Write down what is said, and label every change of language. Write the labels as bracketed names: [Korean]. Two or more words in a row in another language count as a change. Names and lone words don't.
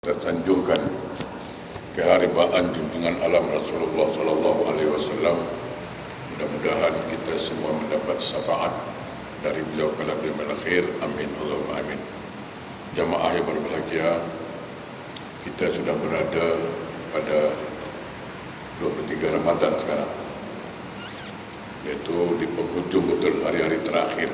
[Indonesian] Tersanjungkan keharibaan junjungan alam Rasulullah [Arabic] صلى الله عليه وسلم. [Indonesian] Mudah-mudahan kita semua mendapat syafaat dari beliau kelak di akhir. [Arabic] آمين اللهم آمين. [Indonesian] Jamaah yang berbahagia, kita sudah berada pada 23 Ramadan sekarang, yaitu di penghujung betul hari-hari terakhir.